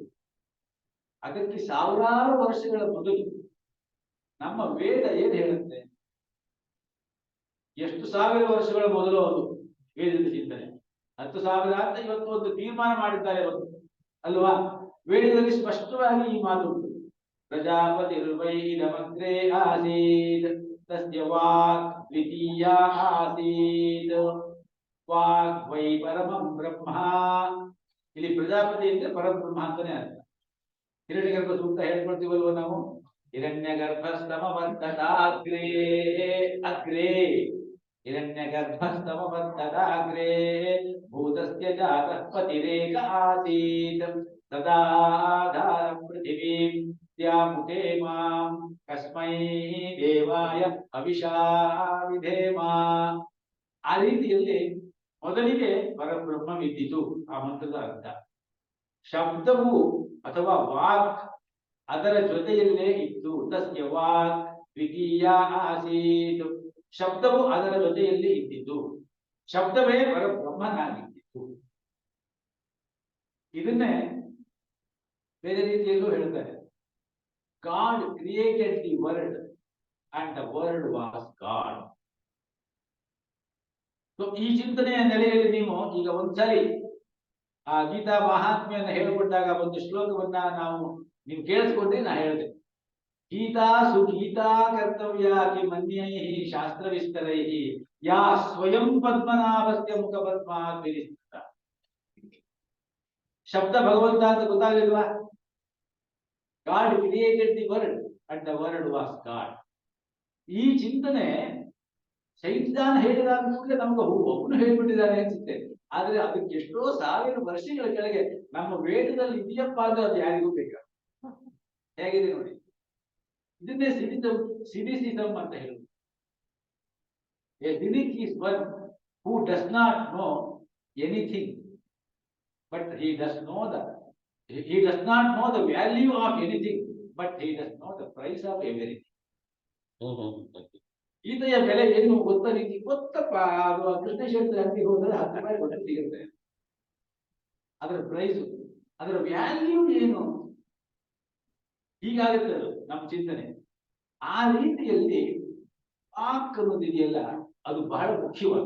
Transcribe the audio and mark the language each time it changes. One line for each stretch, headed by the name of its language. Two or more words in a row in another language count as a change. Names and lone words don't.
Kannada: ಅದಕ್ಕೆ ಸಾವಿರಾರು ವರ್ಷಗಳ ಮೊದಲು ನಮ್ಮ ವೇದ ಏನ್ ಹೇಳುತ್ತೆ? ಎಷ್ಟು ಸಾವಿರ ವರ್ಷಗಳ ಮೊದಲು ಅದು ವೇದದ ಚಿಂತನೆ. 10,000 ಅಂತ ಇವತ್ತು ಒಂದು ತೀರ್ಮಾನ ಮಾಡಿದ್ದಾರೆ ಅವರು, ಅಲ್ವಾ? ವೇದದಲ್ಲಿ ಸ್ಪಷ್ಟವಾಗಿ ಈ ಮಾತು ಉಂಟು.
Sanskrit: ಪ್ರಜಾಪತಿರ್ವೈರಮಗ್ರೇ ಆಸೀತ್ ತಸ್ಯ ವಾಕ್ ದ್ವಿತೀಯ ಆಸೀತ್ ವಾಕ್ ವೈ ಪರಮಂ ಬ್ರಹ್ಮ.
Kannada: ಇಲ್ಲಿ ಪ್ರಜಾಪತಿ ಅಂದ್ರೆ ಪರಬ್ರಹ್ಮ ಅಂತಾನೆ ಅರ್ಥ.
Sanskrit: ಹಿರಣ್ಯಗರ್ಭ ಸೂಕ್ತ
Kannada: ಹೇಳ್ಕೊಳ್ತೀವಲ್ವ ನಾವು,
Sanskrit: ಹಿರಣ್ಯಗರ್ಭಸ್ತಮವರ್ತದಾಗ್ರೇ ಅಗ್ರೇ, ಹಿರಣ್ಯಗರ್ಭಸ್ತಮವರ್ತದಾಗ್ರೇ ಭೂತಸ್ಯ ಜಾತಃ ಪತಿರೇಕ ಆಸೀತ್ ತದಾಧಾರಂ ಪೃಥಿವೀಂ ತ್ಯಾಮುತೆ ಮಾಂ ಕಸ್ಮೈ ದೇವಾಯ ಅವಿಷಾ ವಿಧೇಮ.
Kannada: ಆ ರೀತಿಯಲ್ಲಿ ಮೊದಲಿಗೆ ಪರಬ್ರಹ್ಮವಿದ್ದಿತು. ಆ ಮಂತ್ರದ ಅರ್ಥ ಶಬ್ದವು ಅಥವಾ ವಾಕ್ ಅದರ ಜೊತೆಯಲ್ಲೇ ಇತ್ತು.
Sanskrit: ತಸ್ಯ ವಾಕ್ ದ್ವಿತೀಯ ಆಸೀತ್,
Kannada: ಶಬ್ದವು ಅದರ ಜೊತೆಯಲ್ಲಿ ಇದ್ದಿದ್ದು, ಶಬ್ದವೇ ಪರಬ್ರಹ್ಮನಾಗಿದ್ದಿತ್ತು. ಇದನ್ನೇ ಬೇರೆ ರೀತಿಯಲ್ಲೂ ಹೇಳ್ತಾರೆ,
English: God created the world and the world was God.
Kannada: ಈ ಚಿಂತನೆಯ ನೆಲೆಯಲ್ಲಿ ನೀವು ಈಗ ಒಂದ್ಸರಿ ಆ ಗೀತಾ ಮಹಾತ್ಮೆಯನ್ನು ಹೇಳಿಕೊಟ್ಟಾಗ ಒಂದು ಶ್ಲೋಕವನ್ನ ನೀವು ಕೇಳಿಸ್ಕೊಂಡ್ರೆ ನಾ ಹೇಳಿದೆ,
Sanskrit: ಗೀತಾ ಸುಗೀತಾ ಕರ್ತವ್ಯ ಕಿ ಮನ್ಯೈ ಶಾಸ್ತ್ರ ವಿಸ್ತರೈ ಯಾ ಸ್ವಯಂ ಪದ್ಮನಾಭಸ್ಯ ಮುಖ ಪದ್ಮಾತ್ ವಿನಿಸ್ತೃತ.
Kannada: ಶಬ್ದ ಭಗವಂತ ಅಂತ ಗೊತ್ತಾಗಲಿಲ್ವಾ?
English: God created the world and the world was God.
Kannada: ಈ ಚಿಂತನೆ ಸೈಂಟ್ ಜಾನ್ ಹೇಳಿದಾಗ ಕೂಡಲೇ ನಮ್ಗೆ ಒಬ್ಬನು ಹೇಳ್ಬಿಟ್ಟಿದ್ದಾನೆ ಅನ್ಸುತ್ತೆ. ಆದ್ರೆ ಅದಕ್ಕೆ ಎಷ್ಟೋ ಸಾವಿರ ವರ್ಷಗಳ ಕೆಳಗೆ ನಮ್ಮ ವೇದದಲ್ಲಿ ಇದೆಯಪ್ಪ ಅಂದ್ರೆ ಅದು ಯಾರಿಗೂ ಬೇಕ. ಹೇಗಿದೆ ನೋಡಿ, ಇದನ್ನೇ ಸಿನಿಸಿಸಮ್ ಅಂತ ಹೇಳುದು.
English: A cynic is one who does not know anything, but he does not know the value of anything, but he does know the price of everything.
Kannada: ಈತೆಯ ಬೆಲೆ ಏನು ಗೊತ್ತ ರೀತಿ ಗೊತ್ತಪ್ಪ. ಅದು ಕೃಷ್ಣ ಕ್ಷೇತ್ರ ಅಂಗಡಿಗೆ ಹೋದ್ರೆ 10 ರೂಪಾಯಿ ಕೊಟ್ಟು ಸಿಗುತ್ತೆ. ಅದರ ಪ್ರೈಸ್, ಅದರ ವ್ಯಾಲ್ಯೂ ಏನು? ಹೀಗಾಗುತ್ತೆ ಅದು ನಮ್ಮ ಚಿಂತನೆ. ಆ ರೀತಿಯಲ್ಲಿ ವಾಕ್ ಅನ್ನೋದಿದೆಯಲ್ಲ, ಅದು ಬಹಳ ಮುಖ್ಯವಾದ.